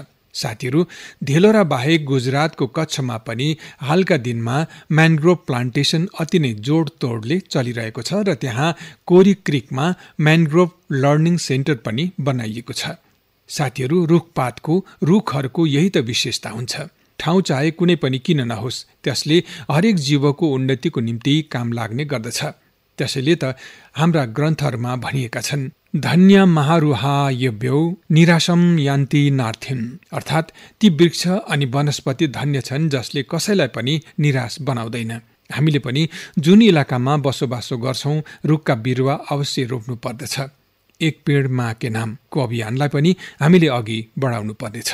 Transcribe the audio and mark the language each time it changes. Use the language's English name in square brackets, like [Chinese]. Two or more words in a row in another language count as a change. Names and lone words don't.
[Nepali] साथीहरू, धेलोरा बाहेक गुजरातको कच्छमा पनि हालका दिनमा म्यानग्रोभ प्लान्टेसन अति नै जोडतोडले चलिरहेको छ र त्यहाँ कोरी क्रिकमा म्यानग्रोभ लर्निङ सेन्टर पनि बनाइएको छ। साथीहरू, रुखहरूको यही त विशेषता हुन्छ। ठाउँ चाहे कुनै पनि किन नहोस्, त्यसले हरेक जीवको उन्नतिको निम्ति काम लाग्ने गर्दछ। त्यसैले त हाम्रा ग्रन्थहरूमा भनिएका छन्, [Sanskrit] धन्य महारुहा यव्यौ निराशम यान्ति नार्थिम, [Nepali] अर्थात् ती वृक्ष अनि वनस्पति धन्य छन् जसले कसैलाई पनि निराश बनाउँदैन। हामीले पनि जुन इलाकामा बसोबासो गर्छौं, रुखका बिरुवा अवश्य रोप्नु पर्दछ। एक पेड माँ के नामको अभियानलाई पनि हामीले अघि बढाउनु पर्नेछ।